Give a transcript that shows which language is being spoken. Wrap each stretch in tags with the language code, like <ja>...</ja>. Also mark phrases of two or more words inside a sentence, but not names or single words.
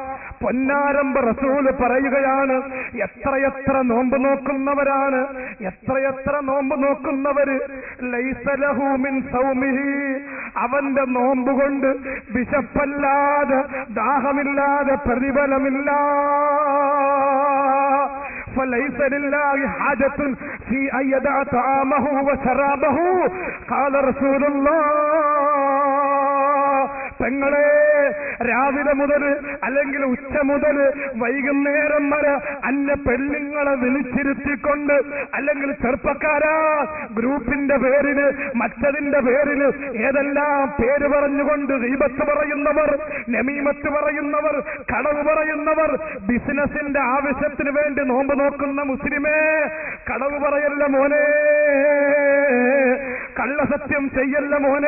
<ml>പൊന്നാരംഭ റസൂല് പറയുകയാണ്, എത്രയെത്ര നോമ്പ് നോക്കുന്നവരാണ്, എത്രയെത്ര നോമ്പ് നോക്കുന്നവര്</ml> <ar>ليس له من صومه,</ar> <ml>അവന്റെ നോമ്പ് കൊണ്ട് വിശപ്പല്ലാതെ ദാഹമില്ലാതെ പ്രതിഫലമില്ല.</ml> <ar>فليس لله حاجة في أن يدع طعامه وشرابه قال رسول الله.</ar> <ml>പെങ്ങളെ, രാവിലെ മുതൽ അല്ലെങ്കിൽ ഉച്ച മുതൽ വൈകുന്നേരം വരെ അന്യ പെണ്ണുങ്ങളെ വിളിച്ചിരുത്തിക്കൊണ്ട്, അല്ലെങ്കിൽ ചെറുപ്പക്കാരാ ഗ്രൂപ്പിന്റെ പേരില് മറ്റതിന്റെ പേരില് ഏതെല്ലാം പേര് പറഞ്ഞുകൊണ്ട് ഗീബത്ത് പറയുന്നവർ, നമീമത്ത് പറയുന്നവർ, കളവ് പറയുന്നവർ, ബിസിനസിന്റെ ആവശ്യത്തിന് വേണ്ടി നോമ്പ് നോക്കുന്ന മുസ്ലിമേ, കളവ് പറയല്ല മോനെ, കള്ളസത്യം ചെയ്യല്ല മോനെ.</ml>